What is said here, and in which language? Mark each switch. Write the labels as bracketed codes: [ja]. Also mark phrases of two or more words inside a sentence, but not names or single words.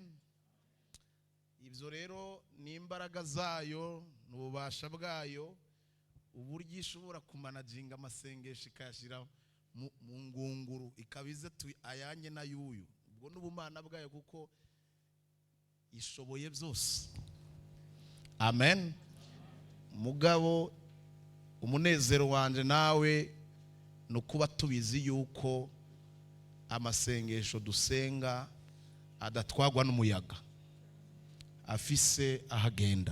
[rn] Ibyo rero ni imbaraga zayo n'ububasha bwayo, uburyo ishobora kumanaginga amasengesho ikayashyira mu ngunguru, ikabize ayanjye na yuyu. Ubwo n'ubumana bwayo kuko ishoboye byose. Amen. Mugabo umunezero wanje nawe no kuba tubizi yuko amasengesho dusenga adatwagwa n'umuyaga, afise ahagenda.